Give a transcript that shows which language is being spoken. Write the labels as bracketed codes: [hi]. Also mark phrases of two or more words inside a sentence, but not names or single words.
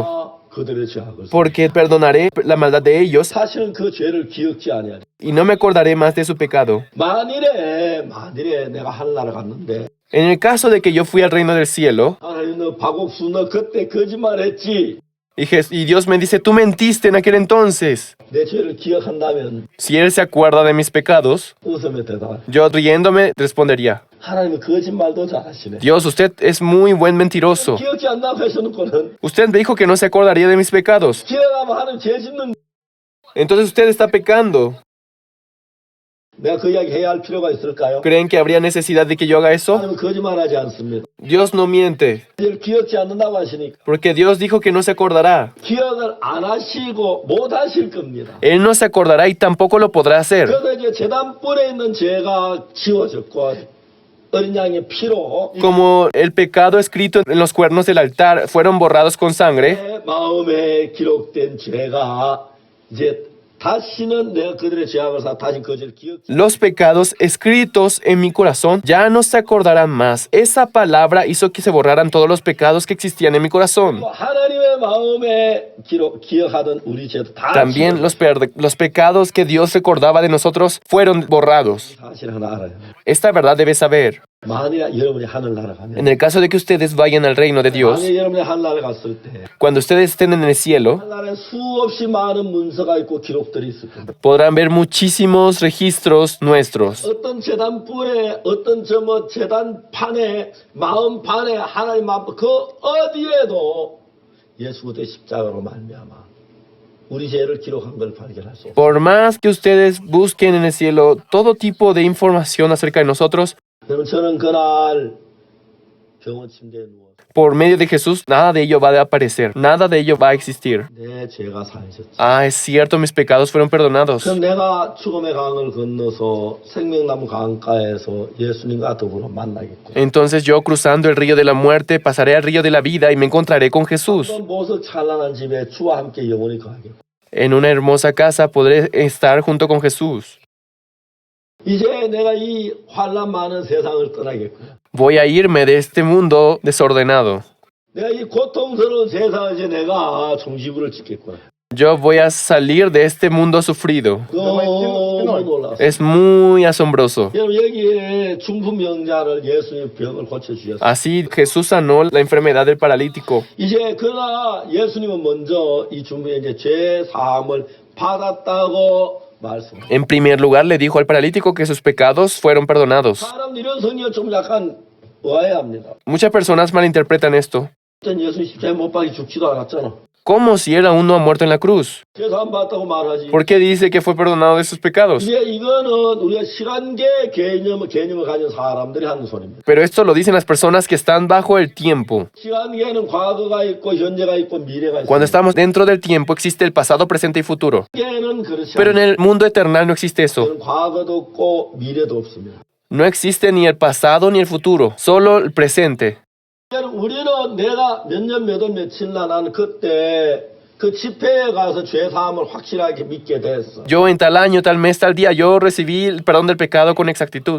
[ko] 아, 그들의 죄악을 [es] Porque perdonaré la maldad de ellos [ko] 사실은 그 죄를 기억지 아니하리. [es] y no me acordaré más de su pecado. [ko] 만일에 내가 하늘나라 갔는데 [es] En el caso de que yo fui al reino del cielo [ko] 하나님 너 박옥수 너 그때 거짓말했지. [es] y Dios me dice, tú mentiste en aquel entonces. [ko] 내 죄를 기억한다면 [es] Si Él se acuerda de mis pecados, [ko] 웃으며 대답. [es] yo riéndome respondería, [ko] 하나님은 거짓말도 잘하시네. [es] Dios, usted es muy buen mentiroso. [ko] 기억지 않는다고 해서는고는 [es] Usted me dijo que no se acordaría de mis pecados. [ko] 기억하면 하나님 죄 짓는. [es] Entonces usted está pecando. [ko] 내가 그 이야기 해야 할 필요가 있을까요? [es] ¿Creen que habría necesidad de que yo haga eso? [ko] 하나님은 거짓말하지 않습니다. [es] Dios no miente, [ko] 죄를 기억지 않는다고 하시니까 [es] porque Dios dijo que no se acordará. [ko] 기억을 안 하시고 못 하실 겁니다. [es] Él no se acordará y tampoco lo podrá hacer. [ko] 그래서 이제 제단불에 있는 죄가 지워졌고 어린 양의 피로 [es] Como el pecado escrito en los cuernos del altar fueron borrados con sangre, [ko] 내 마음에 기록된 죄가 이제 다시는 내가 그들의 죄악을 사 다시 그 죄를 기억. [es] los pecados escritos en mi corazón ya no se acordarán más. Esa palabra hizo que se borraran todos los pecados que existían en mi corazón. [ko] 하나님의 마음에 기억하던 우리 죄도 다 [es] También los pecados que Dios recordaba de nosotros fueron borrados. [ko] 사실 하나 알아요. [es] Esta verdad debes saber. [ko] 만일 여러분이 하늘나라 가면 [es] En el caso de que ustedes vayan al reino de Dios, [ko] 만일 여러분이 하늘나라 갔을 때 [es] cuando ustedes estén en el cielo, [ko] 하늘나라에 수없이 많은 문서가 있고 기록들이 있을 겁니다. [es] podrán ver muchísimos registros nuestros. [ko] 어떤 재단불에 어떤 재단판에 마음판에 하나님 앞 그 어디에도 예수 그리스도의 십자가로 말미암아 우리 죄를 기록한 걸 발견할 수 없어요. [es] Por más que ustedes busquen en el cielo todo tipo de información acerca de nosotros, [ko] 그러면 저는 그날 병원 침대에 누워 [es] por medio de Jesús, nada de ello va a aparecer, nada de ello va a existir. [ko] 내 죄가 사해졌지. [es] Ah, es cierto, mis pecados fueron perdonados. [ko] 그럼 내가 죽음의 강을 건너서 생명나무 강가에서 예수님과 더불어 만나겠고 [es] Entonces yo, cruzando el río de la muerte, pasaré al río de la vida y me encontraré con Jesús. [ko] 어떤 보석 찬란한 집에 주와 함께 영원히 거하겠고 [es] En una hermosa casa podré estar junto con Jesús. [ko] 이제 내가 이 환란 많은 세상을 떠나겠고요. [es] Voy a irme de este mundo desordenado. [ko] 내가 이 고통스러운 세상을 이제 내가 종지부를 찍겠구나. [es] Yo voy a salir de este mundo sufrido. [ko] 너무 놀랐어. [es] Es muy asombroso. [ko] 여러분 여기에 중풍병자를 예수님 병을 고쳐주셨어요. [es] Así Jesús sanó la enfermedad del paralítico. [ko] 이제 그러나 예수님은 먼저 이 중풍병자 죄 사함을 받았다고 말씀합니다. [es] En primer lugar le dijo al paralítico que sus pecados fueron perdonados. [ko] 사람들이 이런 성경을 좀 약간 오해합니다. [es] Muchas personas malinterpretan esto [ko] 일단 예수님 십자가에 못 박혀 죽지도 않았잖아. [es] como si él aún no ha muerto en la cruz. [ko] 죄 사함 받았다고 말하지. [es] ¿Por qué dice que fue perdonado de sus pecados? [ko] 이제 이거는 우리가 시간계 개념을 가진 사람들이 하는 소리입니다. [es] Pero esto lo dicen las personas que están bajo el tiempo. [ko] 시간계에는 과거가 있고 현재가 있고 미래가 [es] Cuando [ko] 있습니다. [es] estamos dentro del tiempo existe el pasado, presente y futuro. [ko] 시간계는 그렇지 [es] Pero en [ko] 않아요. [es] el mundo eternal no existe eso. [ko] 과거도 없고 미래도 없습니다. [es] No existe ni el pasado ni el futuro, solo el presente. [ko] 우리는 내가 몇 년 몇 월 며칠 날 나는 그때 그 집회에 가서 죄 사함을 확실하게 믿게 됐어. [es] Yo en tal año, tal mes, tal día, yo recibí el perdón del pecado con exactitud.